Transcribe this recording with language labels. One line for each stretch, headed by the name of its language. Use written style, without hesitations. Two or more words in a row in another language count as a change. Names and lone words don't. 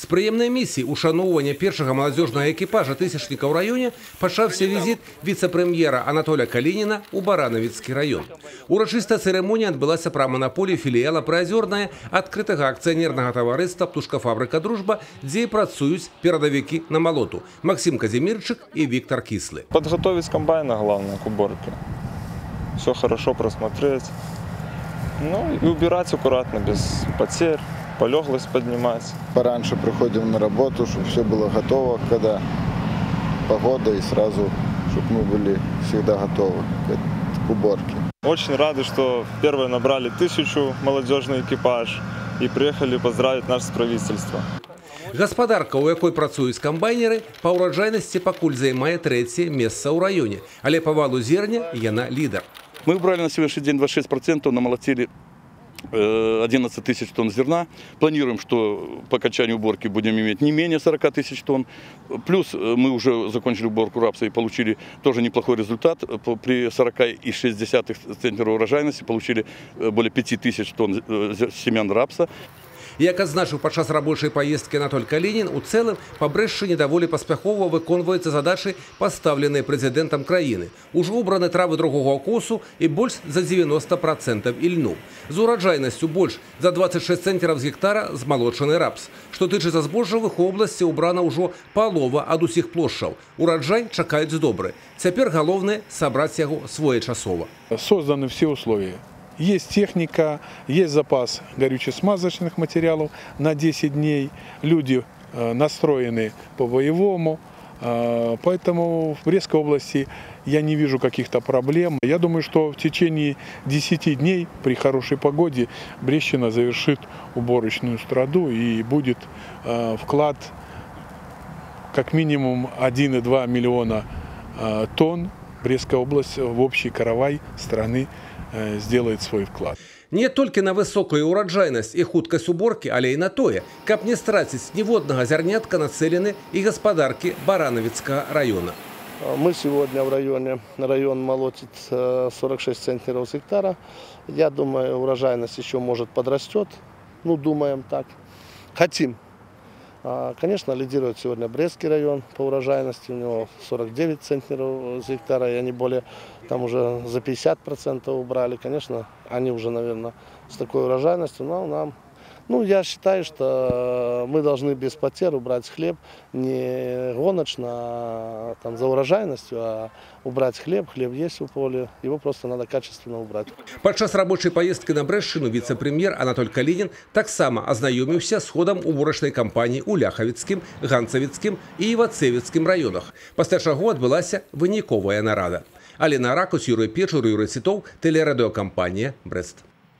Belarusian: прыемнай місіі ушаноўвання першага маладзёжнага экіпажа тысячніка ў раёне пачаўся візіт віцэ-прэм'ера Анатоля Калініна ў Баранавіцкі раён. Урачыстая цырымонія адбылася прама на полі філіяла «Прыазёрнае» адкрытага акцыянернага таварыства «Птушкафабрыка Дружба», дзе і працуюць перадавікі на малоту Максим Казимирчик и Виктор Кислый.
Russian: Подготовить комбайна главное к уборке. Все хорошо просмотреть. Ну и убирать аккуратно, без потерь, полеглость поднимать. Пораньше приходим на работу, чтобы все было готово, когда погода, и сразу, чтобы мы были всегда готовы к уборке. Очень рады, что первые набрали 1000 молодежный экипаж и приехали поздравить наше правительство.
Belarusian: Гаспадарка, у якой працуюць камбайнеры, па ўраджайнасці пакуль займае 3-е месца ў раёне, але па валу зерня яна лідар.
Russian: Мы убрали на сегодняшний день 26%, намолотили 11 тысяч тонн зерна. Планируем, что по окончанию уборки будем иметь не менее 40 тысяч тонн. Плюс мы уже закончили уборку рапса и получили тоже неплохой результат. При 40,6 центнера урожайности получили более 5 тысяч тонн семян рапса.
Belarusian: Як адзначыў падчас рабочай паездкі Анатоль Калінін, у цэлым па Брэшчыне даволі паспяхова выконваюцца задачы, пастаўленыя прэзідэнтам краіны. Ужо ўбраны травы другога косу і больш за 90% ільну. З ураджайнасцю больш за 26 цэнтнераў з гектара змалочаны рапс. Што тычыцца збожжавых, у обласці ўбрана ўжо палова ад усіх плошчаў. Ураджай чакаюць добры. Цяпер галоўнае сабраць яго своечасова.
Russian: Созданы все условия. Есть техника, есть запас горюче-смазочных материалов на 10 дней. Люди настроены по-боевому. Поэтому в Брестской области я не вижу каких-то проблем. Я думаю, что в течение 10 дней при хорошей погоде Брестщина завершит уборочную страду и будет вклад как минимум 1,2 миллиона тонн. Брестская область в общий каравай страны сделает свой вклад.
Belarusian: Не толькі на высокую ураджайнасць і хуткасць уборкі, але і на тое, каб не страціць ніводнага зярнятка нацелены і гаспадаркі Баранавіцкага района.
Russian: Мы сегодня в районе, район молотит 46 центнеров с гектара. Я думаю, урожайность еще может подрастет. Ну, думаем так. Хотим. Конечно, лидирует сегодня Брестский район по урожайности. У него 49 центнеров с гектара, и они более, там уже за 50% убрали. Конечно, они уже, наверное, с такой урожайностью, но нам... Ну, я считаю, что мы должны без потерь убрать хлеб не гоночно там, за урожайностью, а убрать хлеб. Хлеб есть в поле, его просто надо качественно убрать.
Belarusian: Падчас рабочай паездкі на Брэшчыну віцэ-прэм'ер Анатоль Калінін таксама азнаёміўся з ходам уборачнай кампаніі ў Ляхавіцкім, Ганцавіцкім і Івацэвіцкім раёнах, пасля чаго адбылася выніковая нарада. Алена Ракус, Юрый Печур, Юрый Цітоў, тэлерадыёкампанія «Брэст».